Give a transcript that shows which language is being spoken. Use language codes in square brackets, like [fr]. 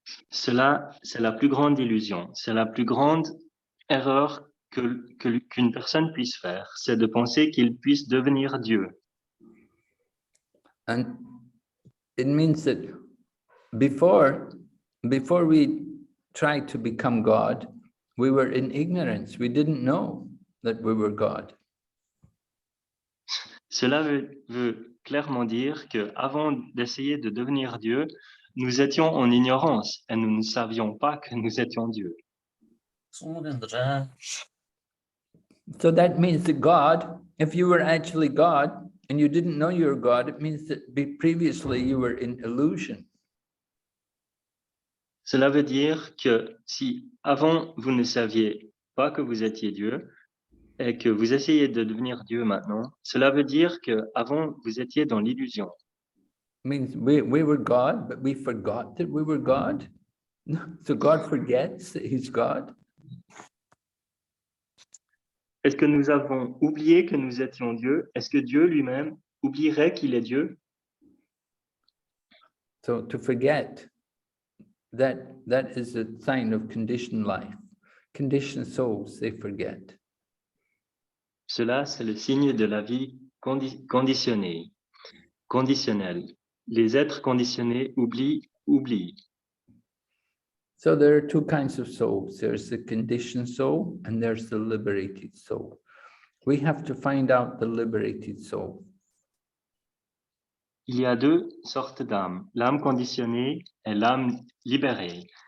[fr] Cela, c'est la plus grande illusion, c'est la plus grande erreur qu'une personne puisse faire, c'est de penser qu'il puisse devenir Dieu. [en] And it means that before we tried to become God, we were in ignorance. We didn't know that we were God. [fr] Cela veut clairement dire qu'avant d'essayer de devenir Dieu, nous étions en ignorance et nous ne savions pas que nous étions Dieu. [en] So that means that God, if you were actually God and you didn't know you were God, it means that previously you were in illusion. [fr] Cela veut dire que si avant vous ne saviez pas que vous étiez Dieu et que vous essayez de devenir Dieu maintenant, cela veut dire qu'avant vous étiez dans l'illusion. [en] Means we were God, but we forgot that we were God. So God forgets that he's God. [fr] Est-ce que nous avons oublié que nous étions Dieu? Est-ce que Dieu lui-même oublierait qu'il est Dieu? [en] So to forget, that is a sign of conditioned life. Conditioned souls, they forget. [fr] Cela, c'est le signe de la vie conditionnée, conditionnelle. Les êtres conditionnés oublient. [en] So there are two kinds of souls. There's the conditioned soul and there's the liberated soul. We have to find out the liberated soul. [fr] Il y a deux sortes d'âmes, l'âme conditionnée et l'âme libérée.